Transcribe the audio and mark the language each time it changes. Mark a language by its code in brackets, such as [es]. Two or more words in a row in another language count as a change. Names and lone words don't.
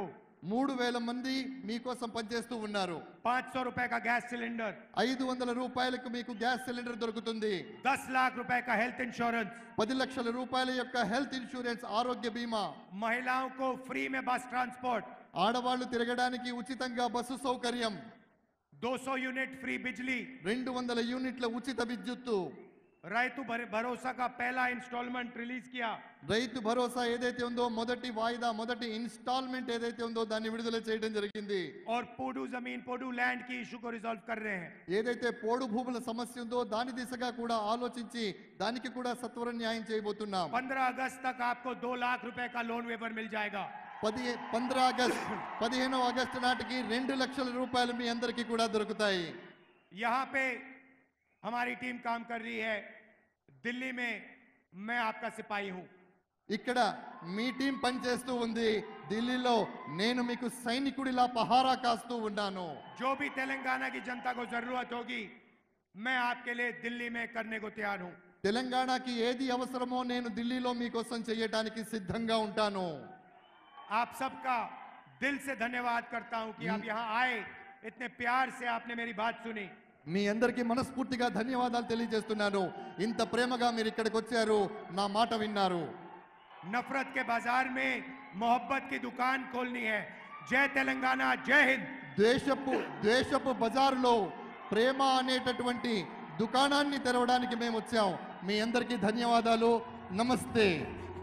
[te] 3,000 మంది మీకోసం పనిచేస్తూ ఉన్నారు. [hi] 500 रुपए का गैस सिलेंडर, [te] 500 రూపాయలకు మీకు గ్యాస్ సిలిండర్ దొరుకుతుంది. [hi] 10 लाख रुपए का [en] health insurance, [te] 10 లక్షల రూపాయల యొక్క [en] health insurance, [te] ఆరోగ్య బీమా, [hi] महिलाओं को फ्री में [en] bus transport, [te] ఆడవాళ్లు తిరగడానికి ఉచితంగా బస్సు సౌకర్యం, [hi] 200 [en] unit free [hi] बिजली, [te] 200 యూనిట్ల ఉచిత విద్యుత్తు, [hi] రైతు భరోసా का पहला [en] installment release [hi] किया, [te] రైతు భరోసా ఏదైతే ఉందో మొదటి వాయిదా, మొదటి ఇన్స్టాల్మెంట్ ఏదైతే ఉందో దాన్ని విడుదల చేయడం జరిగింది. [hi] और पोडू जमीन, पोडू लैंड की इशू को रिजॉल्व कर रहे हैं। [te] ఏదైతే పోడు భూముల సమస్య ఉందో దాని దిశగా కూడా ఆలోచించి దానికి కూడా సత్వర న్యాయం చేయబోతున్నాం. [hi] 15 अगस्त तक आपको 2 लाख रुपए का [en] loan waiver [hi] मिल जाएगा। [te] 15 ఆగస్టు నాటికి 2 లక్షల రూపాయలు మీ అందరికీ కూడా దొరుకుతాయి. [hi] यहाँ पे हमारी टीम काम कर रही है। दिल्ली में मैं आपका सिपाही हूं। [te] ఇక్కడ మీ టీం పనిచేస్తూ ఉంది. ఢిల్లీలో నేను మీకు సైనికుడిలా పహారా కాస్తూ ఉన్నాను. [hi] जो भी तेलंगाना की जनता को जरूरत होगी, मैं आपके लिए दिल्ली में करने को तैयार हूं। [te] తెలంగాణకి ఏది అవసరమో నేను ఢిల్లీలో మీకోసం చేయడానికి సిద్ధంగా ఉంటాను. [hi] आप सबका दिल से धन्यवाद करता हूं कि आप यहां आए, इतने प्यार से आपने मेरी बात सुनी। [te] మీ అందరికీ మనస్ఫూర్తిగా ధన్యవాదాలు తెలియజేస్తున్నాను. ఇంత ప్రేమగా మీరు ఇక్కడికి వచ్చారు, నా మాట విన్నారు. [hi] नफरत के बाजार में मोहब्बत की दुकान खोलनी है। जय तेलंगाना, जय हिंद। [te] ద్వేషపు బజారులో ప్రేమ అనేటటువంటి దుకాణాన్ని తెరవడానికి మేము వచ్చాం. మీ అందరికీ ధన్యవాదాలు. నమస్తే.